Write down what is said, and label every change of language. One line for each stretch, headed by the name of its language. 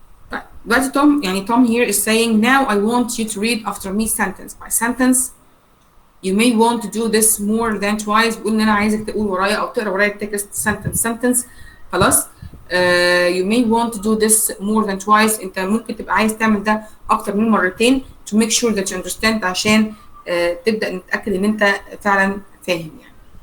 Arabic: طيب دلوقتي توم، يعني
English: Tom here is saying now I want you to read after me sentence by sentence. You may want to do this more than twice.
Arabic: بقول ان انا عايزك تقول ورايا او تقرا ورايا التكست sentence خلاص.
English: You may want to do this more than twice.
Arabic: انت ممكن تبقى عايز تعمل ده اكتر من مرتين
English: to make sure that you understand،
Arabic: عشان تبدا نتاكد ان انت فعلا فاهم يعني.